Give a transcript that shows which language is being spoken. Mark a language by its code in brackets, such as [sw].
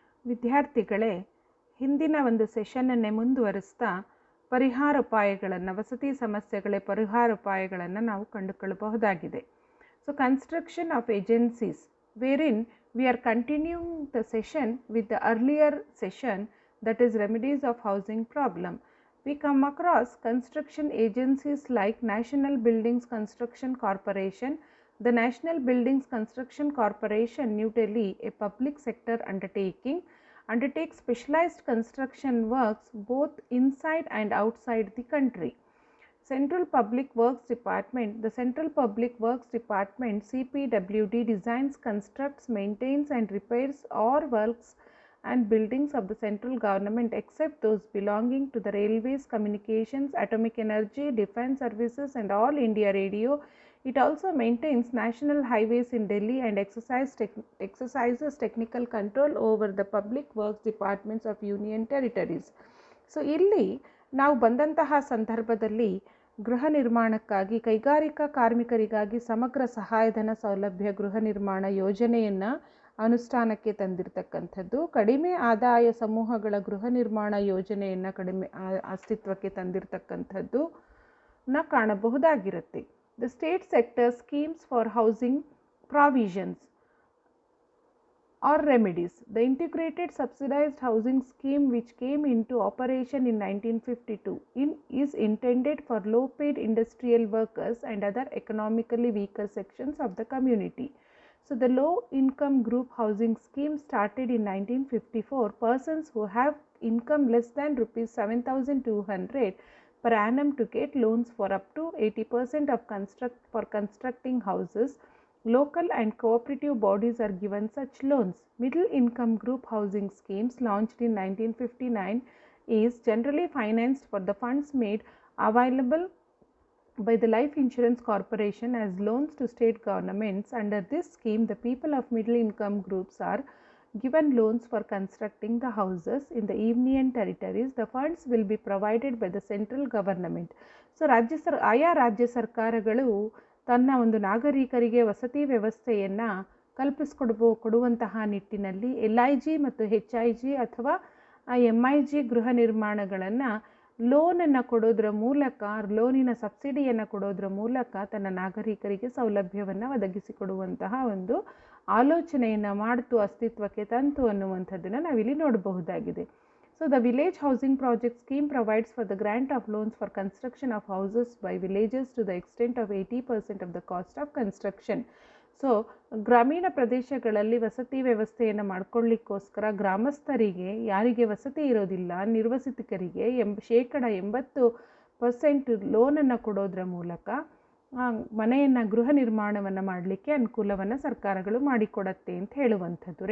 [kn] ವಿದ್ಯಾರ್ಥಿಗಳೇ, ಹಿಂದಿನ ಒಂದು ಸೆಷನ್ನನ್ನೇ ಮುಂದುವರಿಸ್ತಾ ಪರಿಹಾರೋಪಾಯಗಳನ್ನು, ವಸತಿ ಸಮಸ್ಯೆಗಳ ಪರಿಹಾರೋಪಾಯಗಳನ್ನು ನಾವು ಕಂಡುಕೊಳ್ಳಬಹುದಾಗಿದೆ. [en] So construction of agencies, wherein we are continuing the session with the earlier session, that is remedies of housing problem. We come across construction agencies like National Buildings Construction Corporation. The National Buildings Construction Corporation, New Delhi, a public sector undertaking, undertakes specialized construction works both inside and outside the country. Central Public Works Department, the Central Public Works Department CPWD designs, constructs, maintains and repairs all works and buildings of the central government except those belonging to the railways, communications, atomic energy, defense services and all India radio. It also maintains national highways in Delhi and exercises technical control over the public works departments of union territories. [kn] So ಇಲ್ಲಿ ನಾವು ಬಂದಂತಹ ಸಂದರ್ಭದಲ್ಲಿ ಗೃಹ ನಿರ್ಮಾಣಕ್ಕಾಗಿ ಕೈಗಾರಿಕಾ ಕಾರ್ಮಿಕರಿಗಾಗಿ ಸಮಗ್ರ ಸಹಾಯಧನ ಸೌಲಭ್ಯ ಗೃಹ ನಿರ್ಮಾಣ ಯೋಜನೆಯನ್ನು ಅನುಷ್ಠಾನಕ್ಕೆ ತಂದಿರತಕ್ಕಂಥದ್ದು, ಕಡಿಮೆ ಆದಾಯ ಸಮೂಹಗಳ ಗೃಹ ನಿರ್ಮಾಣ ಯೋಜನೆಯನ್ನು ಅಸ್ತಿತ್ವಕ್ಕೆ ತಂದಿರತಕ್ಕಂಥದ್ದು ಕಾಣಬಹುದಾಗಿರುತ್ತೆ. [en] The state sector schemes for housing provisions or remedies. The integrated subsidized housing scheme, which came into operation in 1952, is intended for low paid industrial workers and other economically weaker sections of the community. So the low income group housing scheme started in 1954. Persons who have income less than rupees 7,200 per annum to get loans for up to 80% of constructing houses. Local and cooperative bodies are given such loans. Middle income group housing schemes, launched in 1959, is generally financed for the funds made available by the Life Insurance Corporation as loans to state governments. Under this scheme, the people of middle income groups are given loans for constructing the houses in the union territories. The funds will be provided by the central government. [kn] So ಆಯಾ ರಾಜ್ಯ ಸರ್ಕಾರಗಳು ತನ್ನ ಒಂದು ನಾಗರಿಕರಿಗೆ ವಸತಿ ವ್ಯವಸ್ಥೆಯನ್ನು ಕೊಡುವಂತಹ ನಿಟ್ಟಿನಲ್ಲಿ LIG ಮತ್ತು HIG ಅಥವಾ MIG ಗೃಹ ನಿರ್ಮಾಣಗಳನ್ನು ಲೋನನ್ನು ಕೊಡೋದ್ರ ಮೂಲಕ, ಲೋನಿನ ಸಬ್ಸಿಡಿಯನ್ನು ಕೊಡೋದ್ರ ಮೂಲಕ ತನ್ನ ನಾಗರಿಕರಿಗೆ ಸೌಲಭ್ಯವನ್ನು ಒದಗಿಸಿಕೊಡುವಂತಹ ಒಂದು ಆಲೋಚನೆಯನ್ನು ಮಾಡ್ತು, ಅಸ್ತಿತ್ವಕ್ಕೆ ತಂತು ಅನ್ನುವಂಥದ್ದನ್ನು ನಾವಿಲ್ಲಿ ನೋಡಬಹುದಾಗಿದೆ. [en] So the village housing project scheme provides for the grant of loans for construction of houses by villages to the extent of 80% of the cost of construction. [kn] So ಗ್ರಾಮೀಣ ಪ್ರದೇಶಗಳಲ್ಲಿ ವಸತಿ ವ್ಯವಸ್ಥೆಯನ್ನು ಮಾಡಿಕೊಳ್ಳಿಕ್ಕೋಸ್ಕರ ಗ್ರಾಮಸ್ಥರಿಗೆ, ಯಾರಿಗೆ ವಸತಿ ಇರೋದಿಲ್ಲ, ನಿರ್ವಸಿತರಿಗೆ 80% ಲೋನನ್ನು ಕೊಡೋದ್ರ ಮೂಲಕ ಮನೆಯನ್ನು ಗೃಹ ನಿರ್ಮಾಣವನ್ನು ಮಾಡಲಿಕ್ಕೆ ಅನುಕೂಲವನ್ನು ಸರ್ಕಾರಗಳು ಮಾಡಿಕೊಡತ್ತೆ ಅಂತ ಹೇಳುವಂಥದ್ದು.